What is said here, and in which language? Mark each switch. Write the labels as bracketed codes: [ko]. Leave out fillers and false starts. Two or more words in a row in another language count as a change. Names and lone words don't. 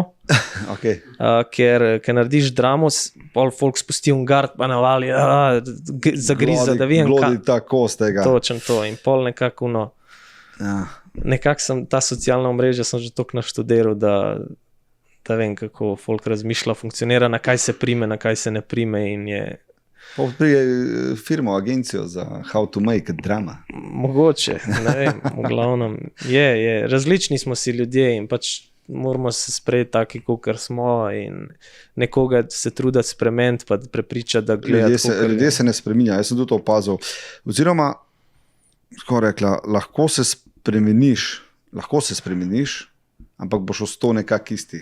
[sl] Ker narediš dramo, pol folk spusti un gard, pa navali, zagriza, da vidim, točen to. In pol nekako nekako sem ta socialna omrežja sem že toliko naštudiral, da vem, kako folk razmišlja, funkcionira, na kaj se prime, na kaj se ne prime in je... Prije firmo, agencijo za [en] how to make drama. [sl] Mogoče, ne vem, v glavnem. Je, različni smo si ljudje in pač moramo se sprejeti taki, kakor smo in nekoga se truditi spremeniti pa prepričati, da gleda. Ljudje se ne spreminja, jaz sem tudi to opazil. Oziroma, tako rekla, lahko se spremeniš, ampak boš ostal nekak isti.